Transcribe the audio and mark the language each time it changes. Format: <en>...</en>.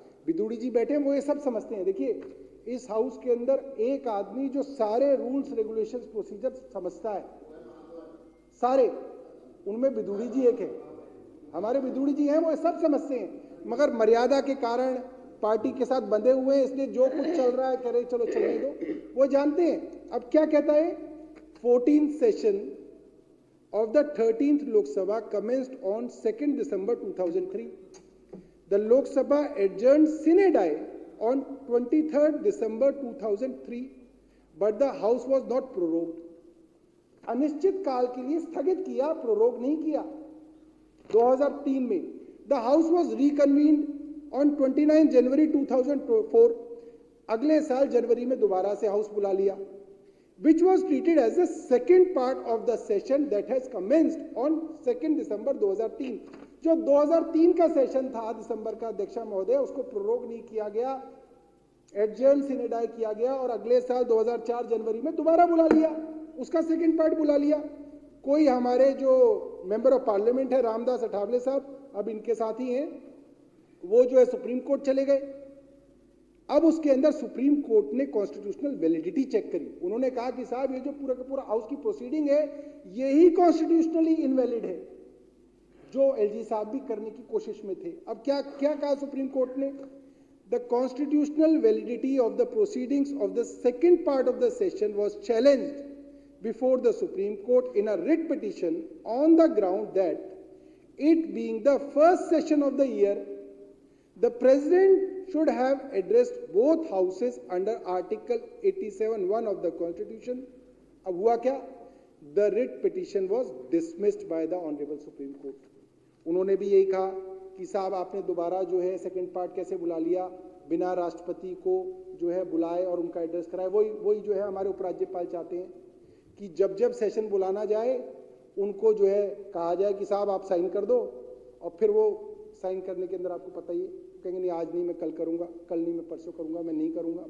<hi>बिदुड़ी जी बैठे हैं, वो ये सब समझते हैं। देखिए इस हाउस के अंदर एक आदमी जो सारे रूल्स रेगुलेशंस प्रोसीजर समझता है, सारे, उनमें बिदुड़ी जी एक है, हमारे बिदुड़ी जी हैं, वो सब समझते हैं, मगर मर्यादा के कारण पार्टी के साथ बंधे हुए हैं, इसलिए जो कुछ चल रहा है कह रहे चलो चलने दो, वो जानते हैं। अब क्या कहता है?</hi> <en>14th session of the 13th Lok Sabha commenced on 2nd December 2003. The Lok Sabha adjourned sine die on 23rd December 2003, but the House was not prorogued.</en> <hi>अनिश्चित काल के लिए स्थगित किया, प्रोरोग नहीं किया।</hi> <en>2003 में The House was reconvened on 29 January 2004.</en> <hi>अगले साल जनवरी में दोबारा से हाउस बुला लिया,</hi> <en>which was treated as the second part of the session that has commenced on 2nd December 2003.</en> <hi>जो 2003 का सेशन था दिसंबर का, अध्यक्षा महोदय, उसको प्रोरोग नहीं किया गया, एडजर्न सिने डाई किया गया, और अगले साल 2004 जनवरी में दोबारा बुला लिया, उसका सेकंड पार्ट बुला लिया। कोई हमारे जो मेंबर ऑफ पार्लियामेंट है रामदास अठावले साहब, अब इनके साथ ही हैं, वो जो है सुप्रीम कोर्ट चले गए। अब उसके अंदर सुप्रीम कोर्ट ने कॉन्स्टिट्यूशनल वैलिडिटी चेक करी, उन्होंने कहा कि साहब ये जो पूरा का पूरा हाउस की प्रोसीडिंग है यही कॉन्स्टिट्यूशनली इनवैलिड है, जो एलजी साहब भी करने की कोशिश में थे। अब क्या क्या कहा सुप्रीम कोर्ट ने?</hi> <en>The constitutional validity of the proceedings of the second part of the session was challenged before the Supreme Court in a writ petition on the ground that it being the first session of the year, the President should have addressed both houses under Article 87(1) of the Constitution.</en> <hi>अब हुआ क्या?</hi> <en>The writ petition was dismissed by the Honorable Supreme Court.</en> <hi>उन्होंने भी यही कहा कि साहब आपने दोबारा जो है सेकंड पार्ट कैसे बुला लिया बिना राष्ट्रपति को जो है बुलाए और उनका एड्रेस कराए। वही जो है हमारे उपराज्यपाल चाहते हैं कि जब जब सेशन बुलाना जाए उनको जो है कहा जाए कि साहब आप साइन कर दो, और फिर वो साइन करने के अंदर आपको पता ही है कहेंगे नहीं आज नहीं मैं कल करूंगा, कल नहीं मैं परसों करूंगा, मैं नहीं करूंगा।</hi>